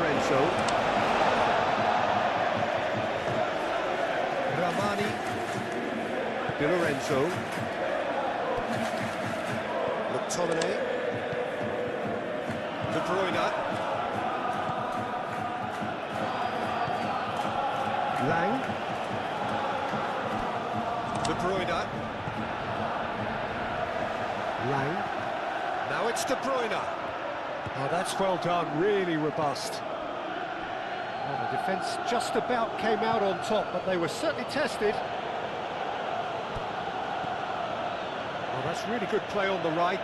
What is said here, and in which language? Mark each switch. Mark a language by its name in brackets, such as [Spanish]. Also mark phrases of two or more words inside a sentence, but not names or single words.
[English] Lorenzo. Ramani. Di Lorenzo. McTominay. De Bruyne. Lang. De Bruyne. Lang. Now it's De Bruyne. Oh, that's well done, really robust. Well, the defence just about came out on top, but they were certainly tested. Oh, that's really good play on the right.